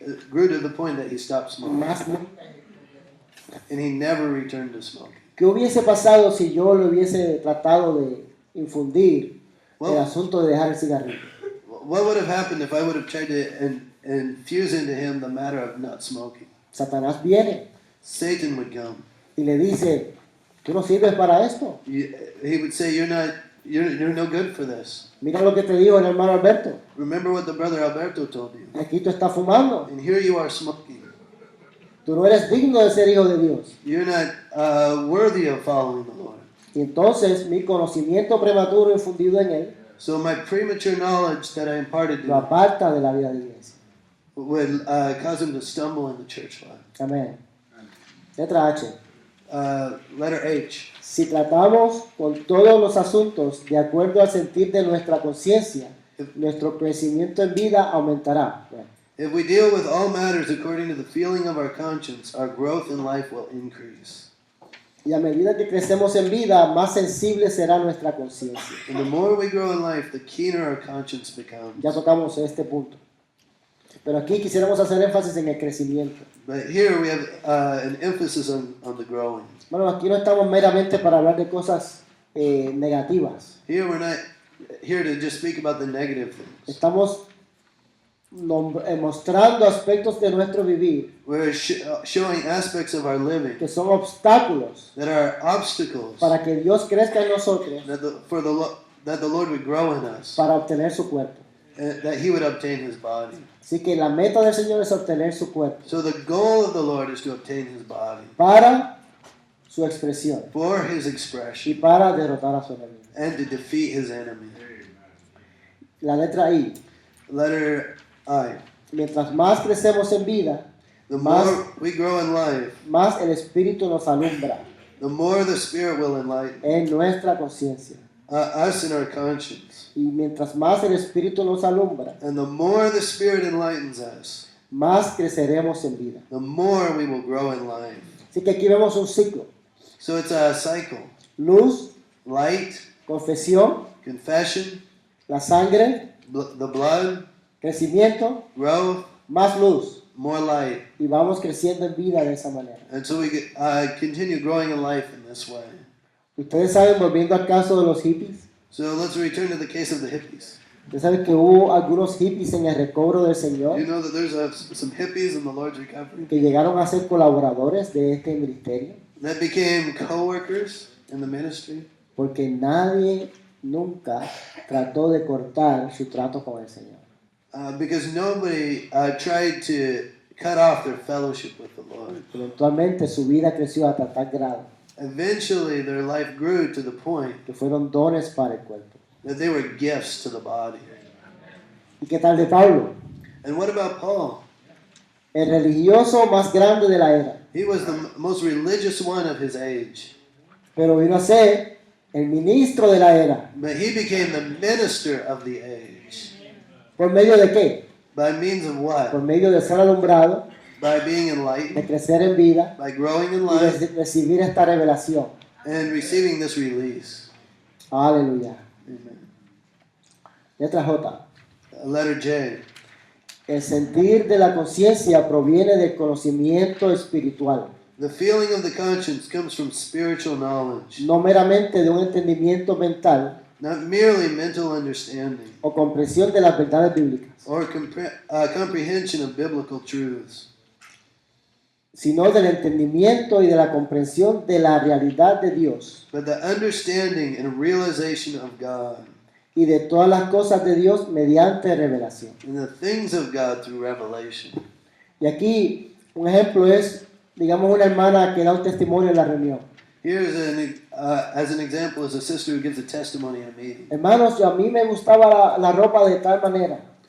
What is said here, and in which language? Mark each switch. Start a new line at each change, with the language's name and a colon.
English: grew to the point that he stopped smoking,
Spanish: Más nunca.
English: and he never returned to smoking.
Spanish: ¿Qué hubiese pasado si yo le hubiese tratado de infundir el asunto de dejar el cigarrillo?
English: What would have happened if I would have tried to infuse into him the matter of not smoking?
Spanish: Satanás viene
English: Satan would come.
Spanish: y le dice, tú no sirves para esto.
English: He would say, "You're no good for this."
Spanish: Mira lo que te dijo el hermano Alberto.
English: Remember what the brother Alberto told you.
Spanish: Aquí tú estás fumando.
English: And here you are smoking.
Spanish: Tú no eres digno de ser hijo de Dios.
English: You're not worthy of following the Lord.
Spanish: Y entonces mi conocimiento prematuro infundido en él
English: So my premature knowledge that I imparted
Spanish: lo
English: to him
Spanish: aparta de la vida de iglesia.
English: would cause him to stumble in the church life.
Spanish: Amén. Letra H.
English: Letter H.
Spanish: Si tratamos con todos los asuntos de acuerdo al sentir de nuestra conciencia, nuestro crecimiento en vida aumentará. Bueno,
English: If we deal with all matters according to the feeling of our conscience, our growth in life will increase.
Spanish: y a medida que crecemos en vida, más sensible será nuestra conciencia.
English: And the more we grow in life, the keener our conscience becomes.
Spanish: Ya tocamos este punto. Pero aquí quisiéramos hacer énfasis en el crecimiento.
English: But here we have an emphasis on the growing.
Spanish: Bueno, aquí no estamos meramente para hablar de cosas negativas.
English: Here we're not here to just speak about the negative things.
Spanish: Estamos mostrando aspectos de nuestro vivir
English: We're showing aspects of our living
Spanish: que son obstáculos
English: that are obstacles
Spanish: para que Dios crezca en nosotros
English: that the Lord would grow in us,
Spanish: para obtener su cuerpo.
English: that He would obtain His body.
Spanish: Así que la meta del Señor es obtener su cuerpo
English: So the goal of the Lord is to obtain His body
Spanish: para su expresión
English: for his
Spanish: y
English: expression,
Spanish: para derrotar a su enemigo.
English: and to defeat his enemy.
Spanish: La letra I.
English: Letter I.
Spanish: Mientras más crecemos en vida,
English: The
Spanish: Más-
English: more we grow in life,
Spanish: más el Espíritu nos alumbra
English: the more the Spirit will enlighten
Spanish: en nuestra conciencia.
English: us in our conscience.
Spanish: Y mientras más el Espíritu nos alumbra,
English: And the more the Spirit enlightens us,
Spanish: más creceremos en vida.
English: the more we will grow in life.
Spanish: Así que aquí vemos un ciclo.
English: So it's a cycle.
Spanish: Luz,
English: Light,
Spanish: confesión,
English: confession,
Spanish: la sangre,
English: the blood,
Spanish: crecimiento,
English: growth,
Spanish: más luz.
English: more light.
Spanish: Y vamos creciendo en vida de esa manera.
English: And so we continue growing in life in this way.
Spanish: Ustedes saben, volviendo al caso de los hippies,
English: So let's return to the case of the hippies.
Spanish: ustedes saben que hubo algunos hippies en el recobro del Señor
English: You know that there's some hippies in the Lord's recovery
Spanish: que llegaron a ser colaboradores de este ministerio,
English: that became co-workers in the ministry
Spanish: porque nadie nunca trató de cortar su trato con el Señor.
English: because nobody tried to cut off their fellowship with the Lord.
Spanish: Eventualmente su vida creció hasta tal grado
English: Eventually, their life grew to the point
Spanish: que fueron dones para el cuerpo.
English: that they were gifts to the body.
Spanish: ¿Y qué tal de Pablo?
English: And what about Paul?
Spanish: El religioso más grande de la era,
English: He was the most religious one of his age,
Spanish: pero vino a ser el ministro de la era.
English: but he became the minister of the age.
Spanish: ¿Por medio de qué?
English: By means of what?
Spanish: Por medio de ser alumbrado,
English: By being
Spanish: de
English: enlightened,
Spanish: crecer en vida
English: by growing in
Spanish: y de
English: life,
Spanish: recibir esta revelación.
English: and receiving this release.
Spanish: Aleluya.
English: Amen.
Spanish: Letra J.
English: Letter J.
Spanish: El sentir de la conciencia proviene del conocimiento espiritual,
English: The feeling of the conscience comes from spiritual knowledge,
Spanish: no meramente de un entendimiento mental
English: not merely mental understanding
Spanish: o comprensión de las verdades bíblicas,
English: or comprehension of biblical truths,
Spanish: sino del entendimiento y de la comprensión de la realidad de Dios
English: but the understanding and realization of God
Spanish: y de todas las cosas de Dios mediante revelación.
English: and the things of God through revelation.
Spanish: Y aquí un ejemplo es, digamos, una hermana que da un testimonio en la reunión.
English: Here's as an example, is a sister who gives a testimony in a meeting.
Spanish: Hermanos, a mí me gustaba la ropa de tal manera,